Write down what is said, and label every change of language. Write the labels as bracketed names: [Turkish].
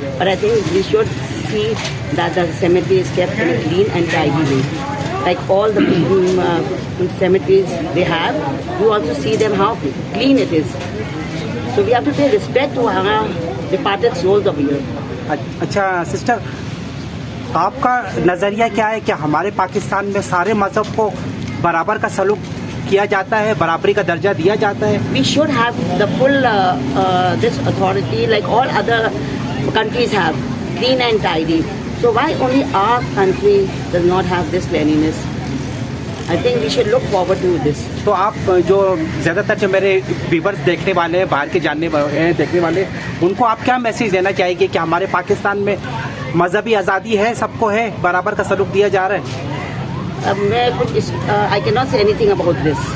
[English] But I think we should see that the cemetery is kept in a clean and tidy way. Like all the cemeteries they have, you also see them how clean it is. So we have to pay respect to our departed souls of here. [Hindi] अच्छा sister, आपका नज़रिया क्या है कि हमारे पाकिस्तान में सारे मज़हब को बराबर का सलूक किया जाता है, बराबरी का दर्जा दिया जाता है? [English] We should have the full this authority like all other countries have, clean and tidy. So why only our country does not have this cleanliness? I think we should look forward to this. [Hindi] तो आप जो ज़्यादातर जो मेरे viewers देखने वाले हैं, बाहर के देखने वाले, उनको आप क्या मैसेज देना चाहेंगे कि हमारे पाकिस्तान में मजहबी आज़ादी है, सबको है, बराबर का सलूक दिया जा रहा है? अब मैं कुछ [English] I cannot say anything about this.